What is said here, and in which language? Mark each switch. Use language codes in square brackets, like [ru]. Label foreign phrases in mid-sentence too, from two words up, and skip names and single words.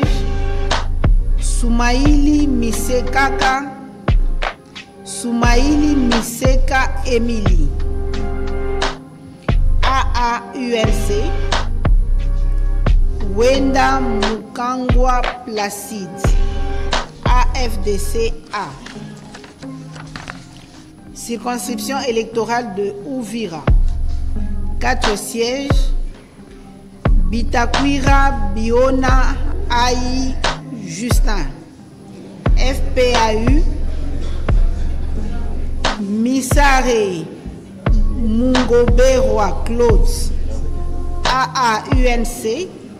[fr] Soumaïli Misekaka, Soumaïli Miseka Emily, AAUNC. Wenda Mukangwa Placide, AFDCA. Circonscription électorale de Ouvira, 4 sièges. Bitakwira Biona Aïe Justin, FPAU. Misare Mungoberwa Claude, AAUNC.